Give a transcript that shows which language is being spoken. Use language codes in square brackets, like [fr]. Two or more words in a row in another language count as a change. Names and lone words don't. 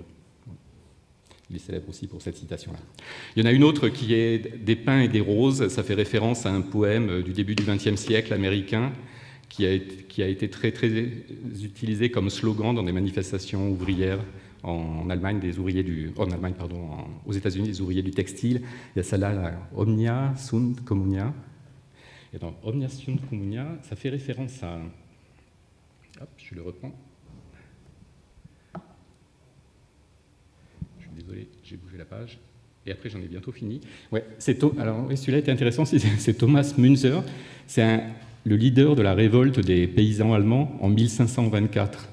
[fr] Il est célèbre aussi pour cette citation-là. Il y en a une autre qui est « Des pins et des roses », ça fait référence à un poème du début du XXe siècle américain qui a été très, très utilisé comme slogan dans des manifestations ouvrières en Allemagne, aux États-Unis, des ouvriers du textile. Il y a celle-là, [la] Omnia sunt communia. [fr] Et dans [la] Omnia sunt communia, [fr] ça fait référence à... Hop, je le reprends. Je suis désolé, j'ai bougé la page. Et après, j'en ai bientôt fini. Ouais, celui-là était intéressant, c'est Thomas Münzer. C'est le leader de la révolte des paysans allemands en 1524.